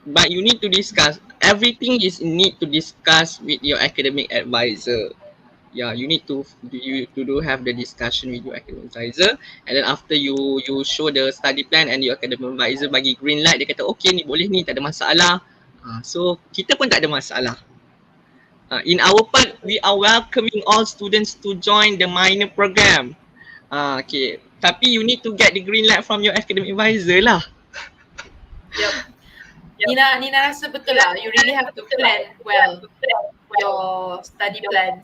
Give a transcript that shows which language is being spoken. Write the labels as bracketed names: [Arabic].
[English] But you need to discuss, everything is need to discuss with your academic advisor. Yeah, you need to have the discussion with your academic advisor, and then after you show the study plan and your academic advisor [Malay] bagi green light, dia kata okay ni boleh ni, tak ada masalah. So kita pun tak ada masalah. [English] In our part, we are welcoming all students to join the minor program. Okay, [Malay] tapi [English] you need to get the green light from your academic advisor [Malay] lah. Yep. Nina rasa betul lah. [English] You really have to plan well your study plan.